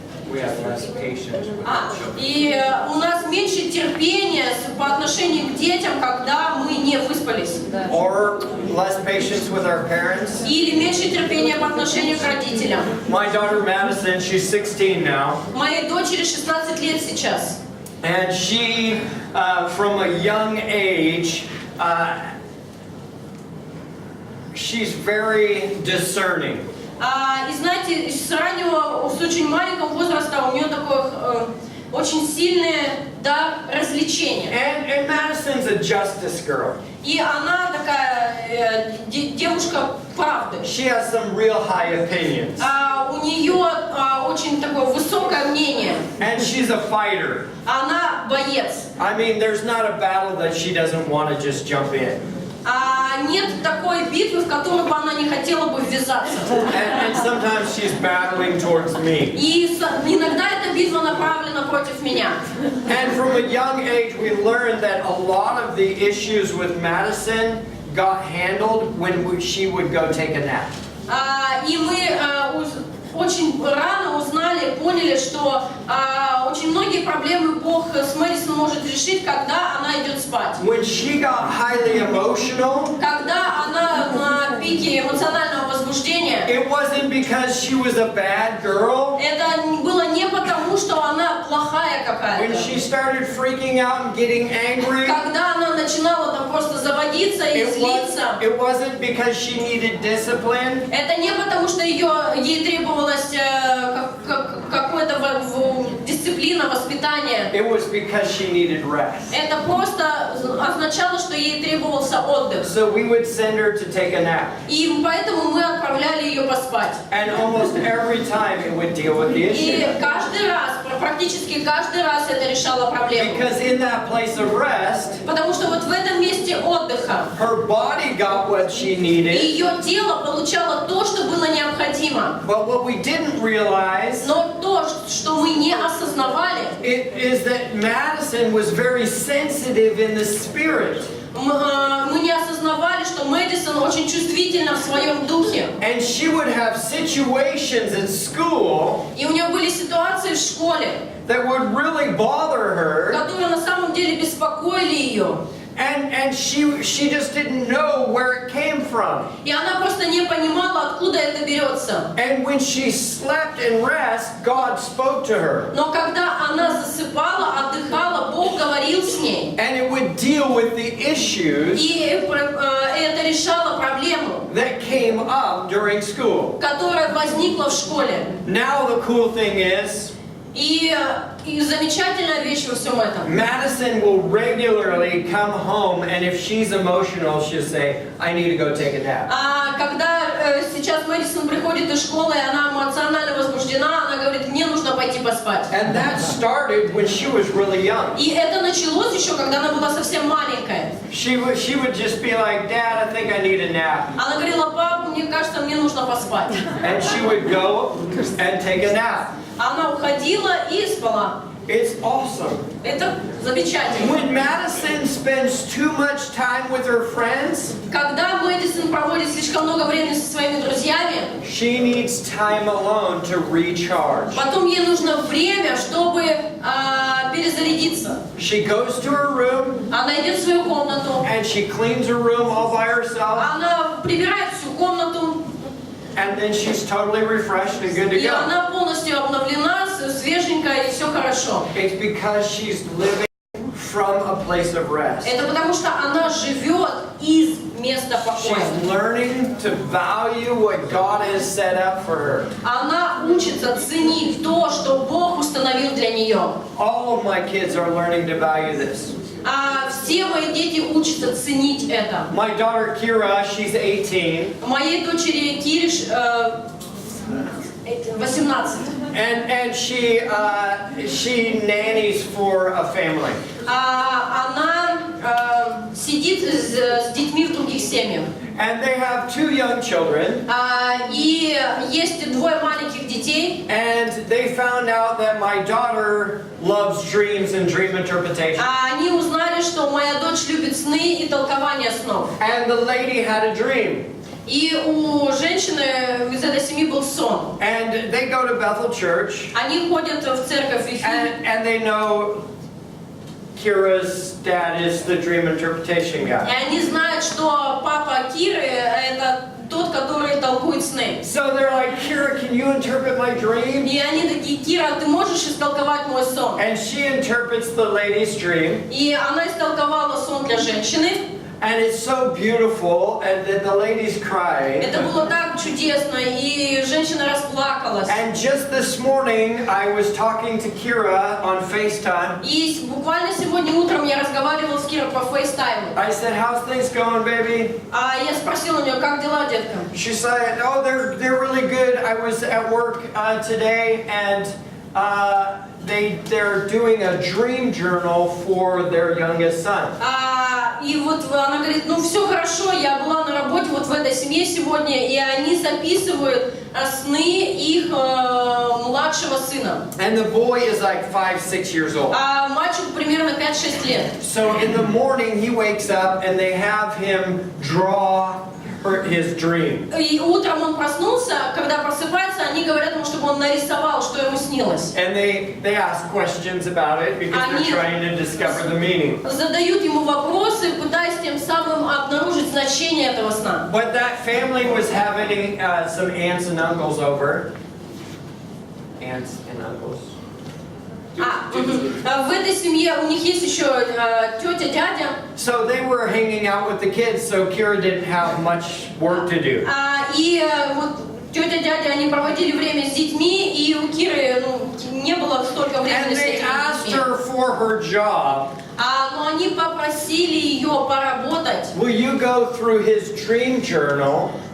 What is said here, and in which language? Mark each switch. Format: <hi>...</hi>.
<en>We have less patience with our children.</en> <ru>и у нас меньше терпения по отношению к детям, когда мы не выспались.</ru> <en>Or less patience with our parents?</en> <ru>Или меньше терпения по отношению к родителям.</ru> <en>My daughter Madison, she's 16 now.</en> <ru>Моей дочери 16 лет сейчас.</ru> <en>And she, from a young age, she's very discerning.</en> <ru>И знаете, с раннего, с очень маленького возраста у нее такое очень сильное развлечение.</ru> <en>And Madison's a justice girl.</en> <ru>И она такая девушка правды.</ru> <en>She has some real high opinions.</en> <ru>У нее очень такое высокое мнение.</ru> <en>And she's a fighter.</en> <ru>Она боец.</ru> <en>I mean, there's not a battle that she doesn't want to just jump in.</en> <ru>Нет такой битвы, в которую бы она не хотела бы ввязаться.</ru> <en>And sometimes she's battling towards me.</en> <ru>И иногда эта битва направлена против меня.</ru> <en>And from a young age, we learned that a lot of the issues with Madison got handled when she would go take a nap.</en> <ru>И мы очень рано узнали, поняли, что очень многие проблемы Бог с Мэдисон может решить, когда она идет спать.</ru> <en>When she got highly emotional,</en> <ru>Когда она на пике эмоционального возбуждения,</ru> <en>it wasn't because she was a bad girl.</en> <ru>это было не потому, что она плохая</ru> <en>When</en> <ru>какая-то.</ru> <en>she started freaking out and getting angry,</en> <ru>Когда она начинала там просто заводиться и злиться,</ru> <en>it wasn't because she needed discipline.</en> <ru>это не потому, что ей требовалось какое-то дисциплина, воспитание.</ru> <en>It was because she needed rest.</en> <ru>Это просто означало, что ей требовался отдых.</ru> <en>So we would send her to take a nap.</en> <ru>И поэтому мы отправляли ее поспать.</ru> <en>And almost every time it would deal with the</en> <ru>И</ru> <en>issue.</en> <ru>каждый раз, практически каждый раз это решало проблему.</ru> <en>Because in that place of rest,</en> <ru>Потому что вот в этом месте отдыха</ru> <en>her body got what she needed.</en> <ru>ее тело получало то, что было необходимо.</ru> <en>But what we didn't realize</en> <ru>Но то, что мы не осознавали,</ru> <en>is that Madison was very sensitive in the spirit.</en> <ru>мы не осознавали, что Мэдисон очень чувствительна в своем духе.</ru> <en>And she would have situations in school</en> <ru>И у нее были ситуации в школе,</ru> <en>that would really bother her.</en> <ru>которые на самом деле беспокоили ее.</ru> <en>And she just didn't know where it came from.</en> <ru>И она просто не понимала, откуда это берется.</ru> <en>And when she slept and rest, God spoke to her.</en> <ru>Но когда она засыпала, отдыхала, Бог говорил с ней.</ru> <en>And it would deal with the issues</en> <ru>И это решало проблему,</ru> <en>that came up during school.</en> <ru>которая возникла в школе.</ru> <en>Now the cool thing is,</en> <ru>И замечательная вещь во всем этом.</ru> <en>Madison will regularly come home, and if she's emotional, she'll say, I need to go take a nap.</en> <ru>Когда сейчас Мэдисон приходит из школы, и она эмоционально возбуждена, она говорит, мне нужно пойти поспать.</ru> <en>And that started when she was really young.</en> <ru>И это началось еще, когда она была совсем маленькая.</ru> <en>She would just be like, Dad, I think I need a nap.</en> <ru>Она говорила, папа, мне кажется, мне нужно поспать.</ru> <en>And she would go and take a nap.</en> <ru>Она уходила и спала.</ru> <en>It's awesome.</en> <ru>Это замечательно.</ru> <en>When Madison spends too much time with her friends,</en> <ru>Когда Мэдисон проводит слишком много времени со своими друзьями,</ru> <en>she needs time alone to recharge.</en> <ru>потом ей нужно время, чтобы перезарядиться.</ru> <en>She goes to her room</en> <ru>Она идет в свою комнату,</ru> <en>and she cleans her room all by herself,</en> <ru>она прибирает всю комнату,</ru> <en>and then she's totally refreshed and good to</en> <ru>и</ru> <en>go.</en> <ru>она полностью обновлена, свеженькая, и все хорошо.</ru> <en>It's because she's living from a place of rest.</en> <ru>Это потому что она живет из места покоя.</ru> <en>She's learning to value what God has set up for her.</en> <ru>Она учится ценить то, что Бог установил для нее.</ru> <en>All of my kids are learning to value this.</en> <ru>Все мои дети учатся ценить это.</ru> <en>My daughter Kira, she's 18.</en> <ru>Моей дочери Кире 18.</ru> <en>And she nannies for a family.</en> <ru>Она сидит с детьми в других семьях.</ru> <en>And they have 2 young children.</en> <ru>И есть 2 маленьких детей.</ru> <en>And they found out that my daughter loves dreams and dream interpretation.</en> <ru>Они узнали, что моя дочь любит сны и толкование снов.</ru> <en>And the lady had a dream.</en> <ru>И у женщины из этой семьи был сон.</ru> <en>And they go to Bethel Church.</en> <ru>Они ходят в церковь Вифиль.</ru> <en>And they know Kira's dad is the dream interpretation guy.</en> <ru>И они знают, что папа Киры это тот, который толкует сны.</ru> <en>So they're like, Kira, can you interpret my dream?</en> <ru>И они такие: Кира, ты можешь истолковать мой сон?</ru> <en>And she interprets the lady's dream.</en> <ru>И она истолковала сон для женщины.</ru> <en>And it's so beautiful, and the lady's crying.</en> <ru>Это было так чудесно, и женщина расплакалась.</ru> <en>And just this morning, I was talking to Kira on FaceTime.</en> <ru>И буквально сегодня утром я разговаривала с Кирой по FaceTime.</ru> <en>I said, "How's things going, baby?"</en> <ru>Я спросила у нее: как дела, детка?</ru> <en>She said, "Oh, they're really good. I was at work today, and they're doing a dream journal for their youngest son."</en> <ru>И вот она говорит: ну все хорошо, я была на работе вот в этой семье сегодня, и они записывают сны их младшего сына.</ru> <en>And the boy is like 5-6 years old.</en> <ru>Мальчику примерно 5-6 лет.</ru> <en>So in the morning he wakes up and they have him draw his dream.</en> <ru>И утром он проснулся, когда просыпается, они говорят ему, чтобы он нарисовал, что ему снилось.</ru> <en>And they ask questions about it because they're trying to discover the meaning.</en> <ru>Задают ему вопросы, пытаясь тем самым обнаружить значение этого сна.</ru> <en>But that family was having some aunts and uncles over. Aunts and uncles.</en> <ru>В этой семье у них есть еще тетя, дядя.</ru> <en>So they were hanging out with the kids, so Kira didn't have much work to do.</en> <ru>И вот тетя, дядя, они проводили время с детьми, и у Киры не было столько времени с этими детьми.</ru> <en>And they asked her for her job.</en> <ru>Но они попросили ее поработать.</ru> <en>Will you go through his dream journal?</en>